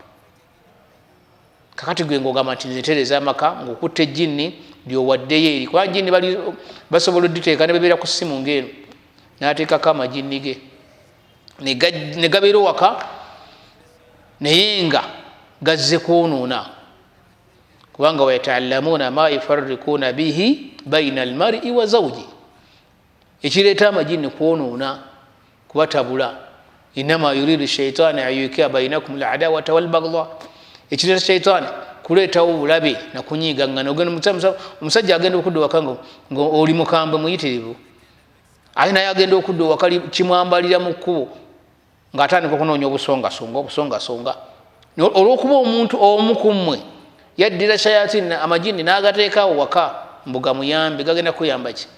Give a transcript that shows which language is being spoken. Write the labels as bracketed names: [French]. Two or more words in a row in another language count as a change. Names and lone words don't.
[Ganda] Kakati gwe ng'ogamba nti nze ntereeza amaka ng'okutte ejjinni lyowaddeyo eri, kuba jjinni basobola odditeeka ne bebeera ku ssimu ng'eno, n'ateekako amajjinni ge ne gabeera waka, naye nga gazze kwonoona, kubanga [Arabic] ويتعلمون ما يفرقون به بين المرء وزوجه. [Ganda] Ekireeta amajjinni kwonoona kubatabula, [Arabic] إنما يريد الشيطان أن يوقع بينكم العداوة والبغضاء. [Ganda] Ekireeta shaitaani kuleetawo obulabe nakunyiigangana. Omusajja agenda okudda waka nga oli mukambwe muyitirivu, ate naye agenda okudda waka kimwambalira mu kkubo ng'atandika okunoonya obusongasonga. Olw'okuba omuntu omu ku mmwe yaddira shayatini amajjinni n'agateekaawo waka mbuga muyambe, gagenda kuyamba ki?